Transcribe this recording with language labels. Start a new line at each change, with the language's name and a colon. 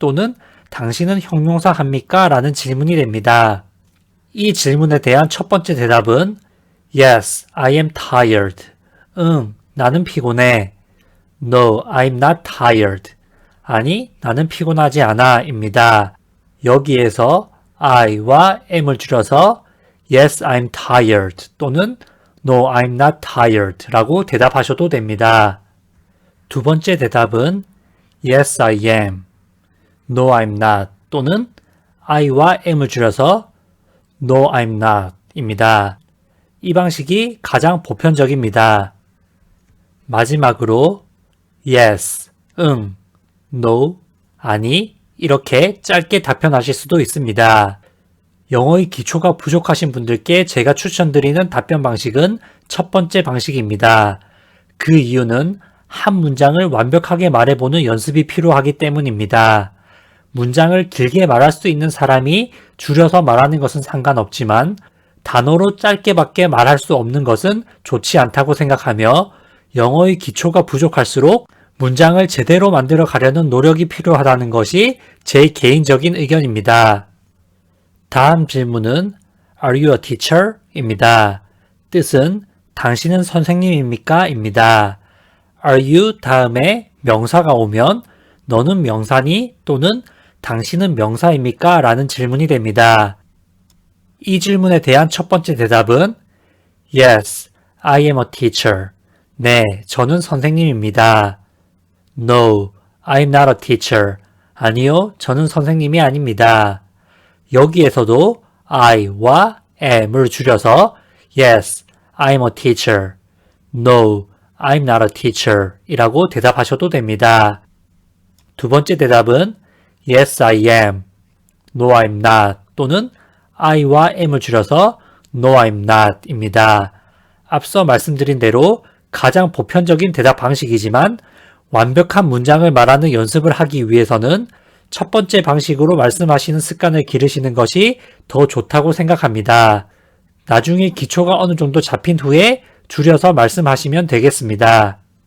Korean: 또는 당신은 형용사 합니까? 라는 질문이 됩니다. 이 질문에 대한 첫 번째 대답은
English: Yes, I am tired.
Korean: 응, 나는 피곤해.
English: No, I'm not tired.
Korean: 아니, 나는 피곤하지 않아. 입니다. 여기에서 I와 am을 줄여서
English: Yes, I'm tired
Korean: 또는
English: No, I'm not tired
Korean: 라고 대답하셔도 됩니다. 두 번째 대답은
English: Yes, I am. No, I'm not
Korean: 또는 I와 am을 줄여서
English: No, I'm not
Korean: 입니다. 이 방식이 가장 보편적입니다. 마지막으로 Yes, 응, No, 아니 이렇게 짧게 답변하실 수도 있습니다. 영어의 기초가 부족하신 분들께 제가 추천드리는 답변 방식은 첫 번째 방식입니다. 그 이유는 한 문장을 완벽하게 말해보는 연습이 필요하기 때문입니다. 문장을 길게 말할 수 있는 사람이 줄여서 말하는 것은 상관없지만 단어로 짧게밖에 말할 수 없는 것은 좋지 않다고 생각하며 영어의 기초가 부족할수록 문장을 제대로 만들어 가려는 노력이 필요하다는 것이 제 개인적인 의견입니다. 다음 질문은
English: Are you a teacher?
Korean: 입니다. 뜻은 당신은 선생님입니까? 입니다. Are you 다음에 명사가 오면 너는 명사니? 또는 당신은 명사입니까? 라는 질문이 됩니다. 이 질문에 대한 첫 번째 대답은
English: Yes, I am a teacher.
Korean: 네, 저는 선생님입니다.
English: No, I'm not a teacher.
Korean: 아니요, 저는 선생님이 아닙니다. 여기에서도 I와 am을 줄여서
English: Yes, I'm a teacher. No, I'm not a teacher
Korean: 이라고 대답하셔도 됩니다. 두 번째 대답은
English: Yes, I am. No, I'm not
Korean: 또는 I와 am을 줄여서
English: No, I'm not
Korean: 입니다. 앞서 말씀드린 대로 가장 보편적인 대답 방식이지만 완벽한 문장을 말하는 연습을 하기 위해서는 첫 번째 방식으로 말씀하시는 습관을 기르시는 것이 더 좋다고 생각합니다. 나중에 기초가 어느 정도 잡힌 후에 줄여서 말씀하시면 되겠습니다.